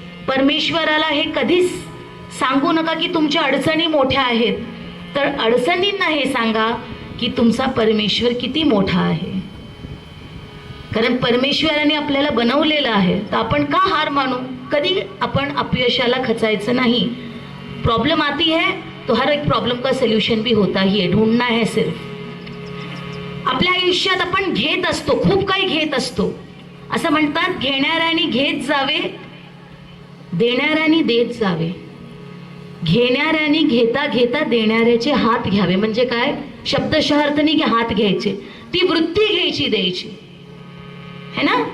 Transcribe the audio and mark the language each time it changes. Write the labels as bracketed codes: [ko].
[mr] परमेश्वराला हे कधीच सांगू नका की तुमच्या अडचणी मोठ्या आहेत, तर अडचणींना हे सांगा की तुमचा परमेश्वर किती मोठा आहे. कारण परमेश्वराने आपल्याला बनवलेलं आहे, तर आपण का हार मानू? कधी आपण अपयशाला खचायचं नाही. [hi] प्रॉब्लम आती है तो हर एक प्रॉब्लम का सोल्यूशन भी होता ही है, ढूंढना है सिर्फ. [mr] आपल्या आयुष्यात आपण घेत असतो, खूप काही घेत असतो. असं म्हणतात, घेणाऱ्याने घेत जावे, देणाऱ्याने देत जावे. घेणाऱ्याने घेता घेता देणाऱ्याचे हात घ्यावे. म्हणजे काय? शब्दशः अर्थ नाही की हात घ्यायचे, ती वृत्ती घ्यायची, द्यायची है ना.